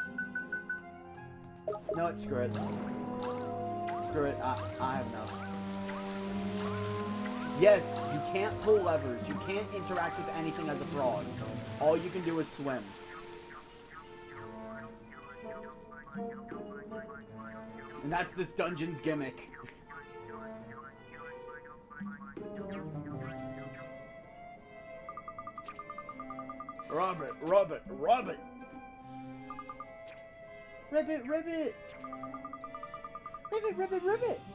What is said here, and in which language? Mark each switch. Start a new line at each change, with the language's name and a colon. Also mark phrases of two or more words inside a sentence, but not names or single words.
English: No, screw it. Screw it, I have enough. Yes, you can't pull levers. You can't interact with anything as a frog. All you can do is swim. And that's this dungeon's gimmick. Robert, Robert, Robert! Ribbit, ribbit! Ribbit, ribbit, ribbit!